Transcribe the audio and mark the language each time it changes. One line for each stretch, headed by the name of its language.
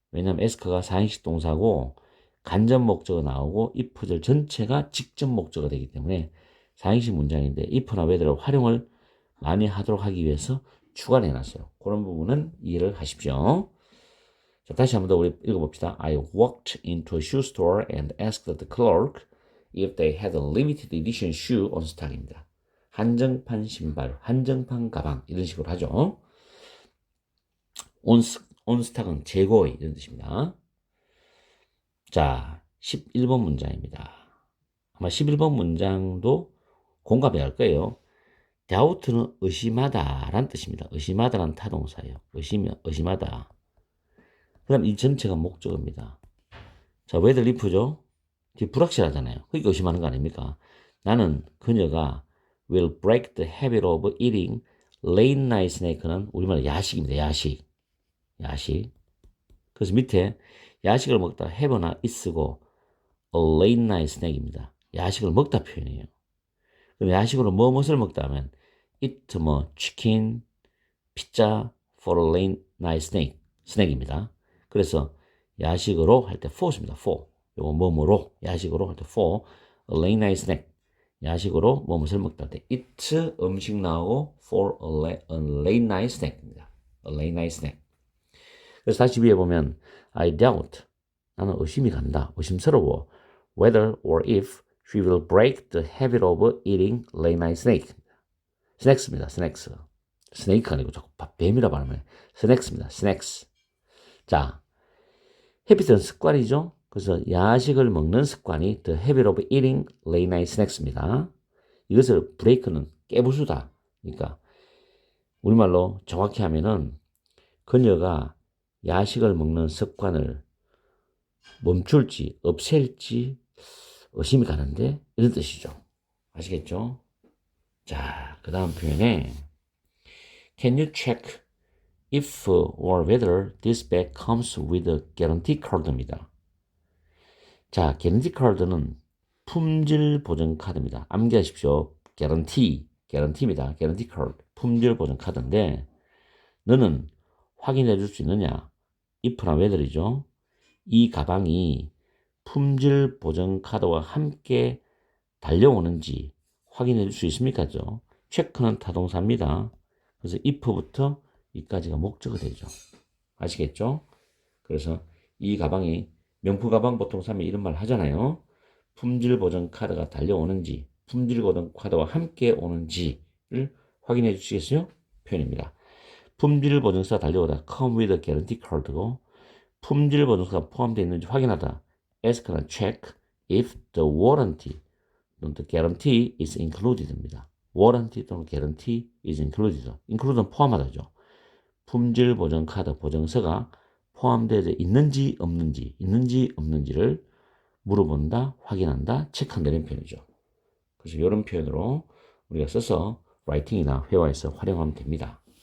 Korean: 왜냐하면 ask가 4형식 동사고 간접 목적어 나오고 if절 전체가 직접 목적어가 되기 때문에 4형식 문장인데 if나 whether를 활용을 많이 하도록 하기 위해서 추가를 해놨어요. 그런 부분은 이해를 하십시오. 자, 다시 한번 더 우리 읽어봅시다.
English: I walked into a shoe store and asked the clerk if they had a limited edition shoe on stock입니다.
Korean: 한정판 신발, 한정판 가방 이런 식으로 하죠. on stock은 재고의 이런 뜻입니다. 자, 11번 문장입니다. 아마 11번 문장도 공감해야 할 거예요. doubt는 의심하다 라는 뜻입니다. 의심하다라는 타동사예요. 의심하다. 그 다음 이 전체가 목적어입니다. 자, whether if죠? 불확실하잖아요. 그러니까 의심하는 거 아닙니까? 나는 그녀가
English: will break the habit of eating late night snack
Korean: 는 우리말로 야식입니다. 야식. 야식. 그래서 밑에 야식을 먹다
English: have나 is고 a late night snack입니다.
Korean: 야식을 먹다 표현이에요. 그럼 야식으로 무엇을 먹다 하면 eat 뭐 치킨, 피자
English: for a late night snack,
Korean: 스낵입니다. 그래서 야식으로 할 때 for입니다. for. 요거 뭐뭐로 야식으로 할 때
English: for a late night snack.
Korean: 야식으로 무엇을 먹다 할 때 eat 음식 나오고
English: for a late night snack
Korean: 입니다.
English: a late night snack.
Korean: 그래서 다시 위에 보면
English: I doubt
Korean: 나는 의심이 간다. 의심스러워.
English: whether or if she will break the habit of eating late night snack.
Korean: 스낵스입니다. 스낵스. 스네이크 아니고 자꾸 뱀이라 발음해. 스낵스입니다. 스낵스. 자, 헤비트는 습관이죠. 그래서 야식을 먹는 습관이
English: the habit of eating late night snacks입니다.
Korean: 이것을 브레이크는 깨부수다. 그러니까 우리말로 정확히 하면은 그녀가 야식을 먹는 습관을 멈출지 없앨지 의심이 가는데 이런 뜻이죠. 아시겠죠? 자, 그 다음 표현에
English: Can you check if or whether this bag comes with a guarantee card입니다.
Korean: 자, guarantee card는 품질 보증 카드입니다. 암기하십시오. guarantee입니다. guarantee card, 품질 보증 카드인데 너는 확인해 줄 수 있느냐? if나 whether이죠. 이 가방이 품질 보증 카드와 함께 달려오는지 확인해 줄 수 있습니까? 체크는 타동사입니다. 그래서 if부터 이까지가 목적어 되죠. 아시겠죠? 그래서 이 가방이 명품 가방 보통 사면 이런 말 하잖아요. 품질 보증 카드가 달려오는지, 품질 보증 카드와 함께 오는지를 확인해 주시겠어요? 표현입니다. 품질 보증서가 달려오다
English: come with a guarantee card고
Korean: 품질 보증서가 포함되어 있는지 확인하다
English: ask나 check if the warranty 또는 the guarantee is included입니다. warranty 또는 guarantee is included.
Korean: include는 포함하다죠. 품질 보증 카드 보증서가 포함되어 있는지 없는지를 물어본다, 확인한다, 체크한다는 표현이죠. 그래서 이런 표현으로 우리가 써서 라이팅이나 회화에서 활용하면 됩니다.